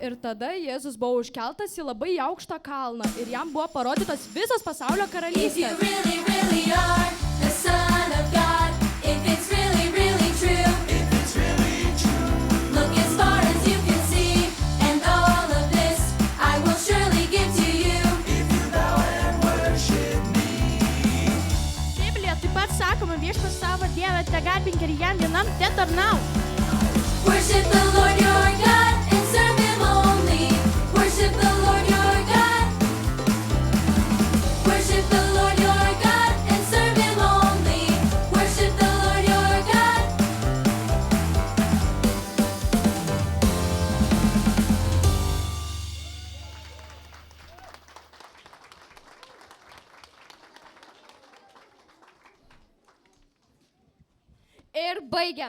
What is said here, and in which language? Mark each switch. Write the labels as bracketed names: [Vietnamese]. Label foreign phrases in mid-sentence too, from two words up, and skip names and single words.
[Lithuanian] tada Jėzus buvo užkeltas į labai aukštą kalną ir jam buvo parodytos visos pasaulio [English] If you [Lithuanian] karalystės. [English] really, really are the Son of God, if it's really, really true, look as far as you can see, and all of this I will surely give to you. [Lithuanian] Biblija taip pat sakoma, viešpats savo Dievą tegarbink ir jam vienam tetarnauk. [English] Worship the Lord your God and serve him only. Worship the Lord your God. Worship the Lord your God and serve him only. Worship the Lord your God. [Lithuanian] Ir baigiam.